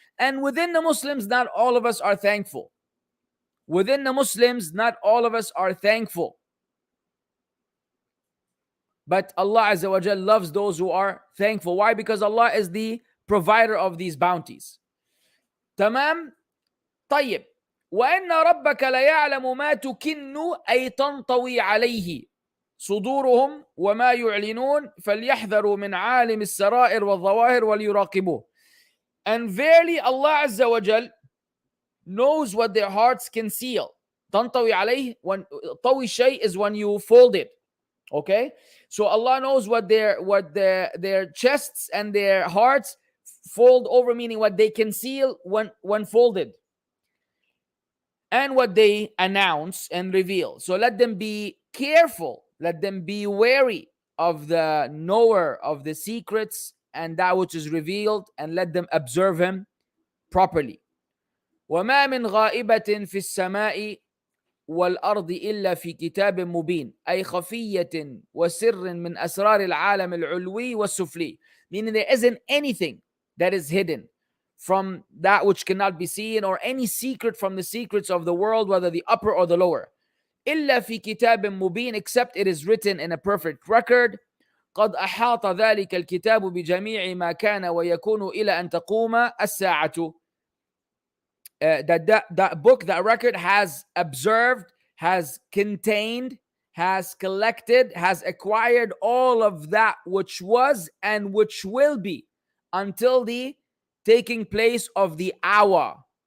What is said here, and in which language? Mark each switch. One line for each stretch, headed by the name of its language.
English: And within the Muslims, not all of us are thankful. Within the Muslims, not all of us are thankful. But Allah Azza wa Jal loves those who are thankful. Why? Because Allah is the provider of these bounties.
Arabic: تمام؟ طيب. وَإِنَّ رَبَّكَ لَيَعْلَمُ مَا تُكِنُّ أَيْ تَنْطَوِي عَلَيْهِ صدورهم وما يعلنون فليحذروا من عالم السرائر والظواهر وليراقبوه.
English: And verily Allah Azza wa Jal knows what their hearts conceal.
Arabic: تنطوي عليه,
English: when
Arabic: طوي شيء
English: is when you fold it. Okay, so Allah knows what their chests and their hearts fold over, meaning what they conceal when folded, and what they announce and reveal. So let them be careful, let them be wary of the knower of the secrets and that which is revealed, and let them observe him properly.
Arabic: وما من غائبة في السماء والأرض إلا في كتاب مبين أي خفية وسر من أسرار العالم العلوي والسفلي.
English: Meaning there isn't anything that is hidden from that which cannot be seen, or any secret from the secrets of the world, whether the upper or the lower.
Arabic: إلا في كتاب مبين,
English: except it is written in a perfect record.
Arabic: قد أحاط ذلك الكتاب بجميع ما كان ويكون إلى أن تقوم الساعة.
English: That book, that record, has observed, has contained, has collected, has acquired all of that which was and which will be until the taking place of the hour.